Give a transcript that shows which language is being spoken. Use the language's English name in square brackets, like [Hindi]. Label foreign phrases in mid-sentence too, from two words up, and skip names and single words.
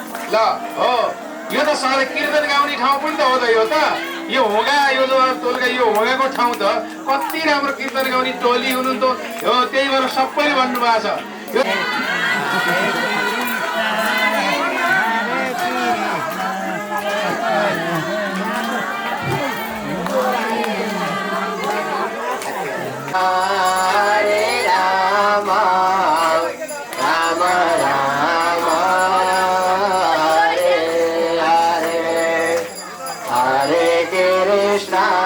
[Nepali] ल हो यो त सबै कीर्तन गाउने ठाउँ पनि त हो त यो त यो होगा यो टोलका यो होगाको ठाउँ त कति राम्रो कीर्तन गाउने टोली हुनुहुन्थ्यो हो त्यही भएर सबैले भन्नुभएको छ यो [Sanskrit] हरे राम राम राम हरे हरे हरे कृष्ण,